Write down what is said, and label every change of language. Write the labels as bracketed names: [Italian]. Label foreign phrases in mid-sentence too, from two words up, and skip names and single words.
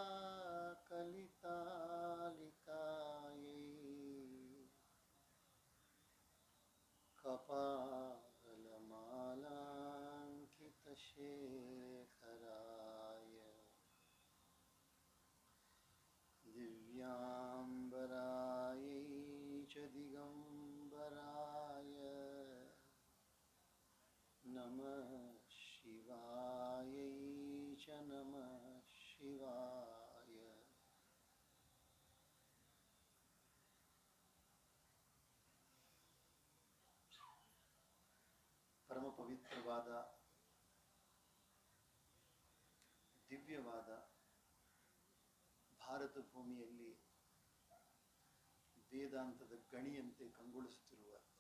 [Sanskrit] कलितालिकायै कपालमालाङ्कितशेखराय दिव्याम्बरायै च दिगम्बराय नमः शिवायै च नमः ಶಿವಾಯ. [Kannada] ಪರಮ ಪವಿತ್ರವಾದ ದಿವ್ಯವಾದ ಭಾರತ ಭೂಮಿಯಲ್ಲಿ ವೇದಾಂತದ ಗಣಿಯಂತೆ ಕಂಗೊಳಿಸುತ್ತಿರುವ